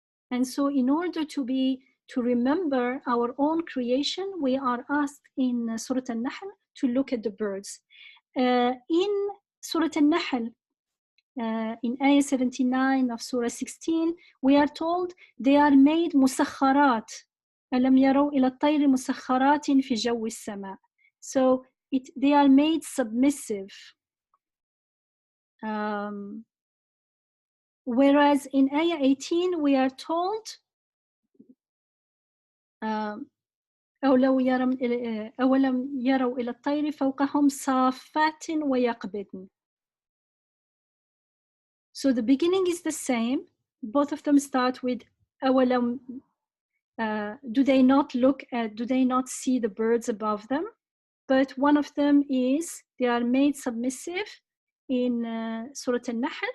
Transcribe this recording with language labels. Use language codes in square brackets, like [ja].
[en] And so in order to remember our own creation, we are asked in Surah Al-Nahl to look at the birds. In Surah Al-Nahl, in ayah 79 of Surah 16, we are told they are made مسخرات. [ar] ألم يروا إلى الطير مسخرات في جو السماء. [en] So they are made submissive. Whereas in ayah 18 we are told [ar] أولم يروا إلى الطير فوقهم صافات ويقبضن. [en] So the beginning is the same. Both of them start with أولم. Do they not see the birds above them? But one of them is they are made submissive in Surah Al-Nahl.